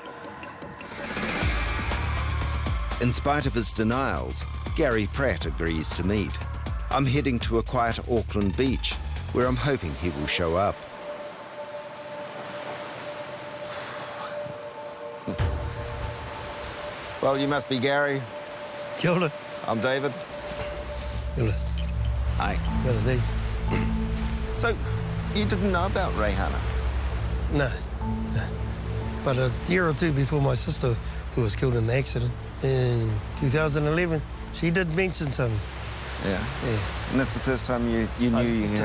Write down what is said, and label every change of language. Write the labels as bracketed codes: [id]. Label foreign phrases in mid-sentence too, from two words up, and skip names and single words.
[en] In spite of his denials, Gary Pratt agrees to meet. I'm heading to a quiet Auckland beach, where I'm hoping he will show up. Well, you must be Gary. [mi] Kia ora. [en] I'm David. [mi] Kia ora. [en] Hi. [mi] Kia ora, David. [en] So, you didn't know about Reihana? No. But a year or two before my sister, who was killed in an accident in 2011, she did mention something. Yeah. And that's the first time you knew you had...